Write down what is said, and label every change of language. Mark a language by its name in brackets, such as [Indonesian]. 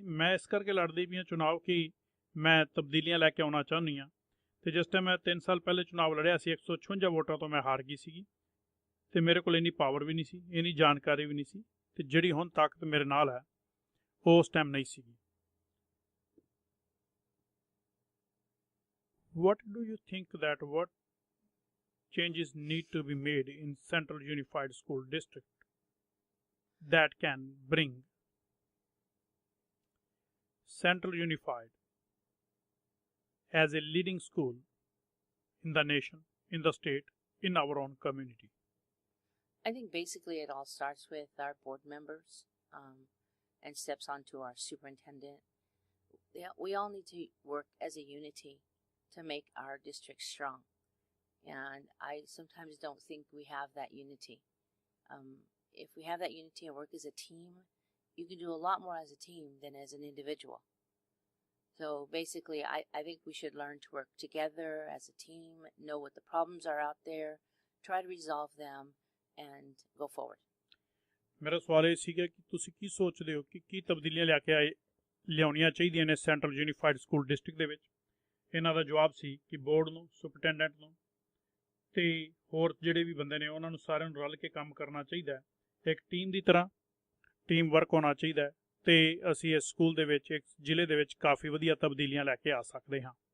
[Punjabi] ਮੈਂ ਇਸ ਕਰਕੇ ਲੜਦੀ ਵੀ ਹਾਂ ਚੁਣਾਵ ਕਿ ਮੈਂ ਤਬਦੀਲੀਆਂ ਲੈ ਕੇ ਆਉਣਾ ਚਾਹੁੰਦੀ ਹਾਂ। ਅਤੇ ਜਿਸ ਟਾਈਮ ਮੈਂ 3 ਸਾਲ ਪਹਿਲੇ ਚੁਣਾਵ ਲੜਿਆ ਸੀ 156 ਵੋਟਾਂ ਤੋਂ ਮੈਂ ਹਾਰ ਗਈ ਸੀਗੀ, ਅਤੇ ਮੇਰੇ ਕੋਲ ਇੰਨੀ ਪਾਵਰ ਵੀ ਨਹੀਂ ਸੀ, ਇੰਨੀ ਜਾਣਕਾਰੀ ਵੀ ਨਹੀਂ ਸੀ, ਅਤੇ ਜਿਹੜੀ ਹੁਣ ਤਾਕਤ ਮੇਰੇ ਨਾਲ ਹੈ ਉਹ ਉਸ ਟਾਈਮ ਨਹੀਂ ਸੀਗੀ। [English] What do you think that what changes need to be made in Central Unified School District that can bring Central Unified as a leading school in the nation, in the state, in our own community? I think basically it all starts with our board members and steps on to our superintendent. Yeah, we all need to work as a unity to make our district strong. And I sometimes don't think we have that unity. If we have that unity and work as a team, you can do a lot more as a team than as an individual. So basically, I think we should learn to work together as a team, know what the problems are out there, try to resolve them, and go forward. [Punjabi] ਮੇਰਾ ਸਵਾਲ ਇਹ ਸੀਗਾ ਕਿ ਤੁਸੀਂ ਕੀ ਸੋਚਦੇ ਹੋ ਕਿ ਕੀ ਤਬਦੀਲੀਆਂ ਲਿਆਉਣੀਆਂ ਚਾਹੀਦੀਆਂ ਨੇ ਸੈਂਟਰਲ ਯੂਨੀਫਾਈਡ ਸਕੂਲ ਡਿਸਟ੍ਰਿਕਟ ਦੇ ਵਿੱਚ। ਇਹਨਾਂ ਦਾ ਜਵਾਬ ਸੀ ਕਿ ਬੋਰਡ ਨੂੰ, ਸੁਪਰਟੈਂਡੈਂਟ ਨੂੰ ਅਤੇ ਹੋਰ ਜਿਹੜੇ ਵੀ ਬੰਦੇ ਨੇ ਉਹਨਾਂ ਨੂੰ ਸਾਰਿਆਂ ਨੂੰ ਰਲ ਕੇ ਕੰਮ ਕਰਨਾ ਚਾਹੀਦਾ ਹੈ। ਇੱਕ ਟੀਮ ਦੀ ਤਰ੍ਹਾਂ ਟੀਮ ਵਰਕ ਹੋਣਾ ਚਾਹੀਦਾ ਅਤੇ ਅਸੀਂ ਇਸ ਸਕੂਲ ਦੇ ਵਿੱਚ, ਇੱਕ ਜ਼ਿਲ੍ਹੇ ਦੇ ਵਿੱਚ ਕਾਫੀ ਵਧੀਆ ਤਬਦੀਲੀਆਂ ਲੈ ਕੇ ਆ ਸਕਦੇ ਹਾਂ।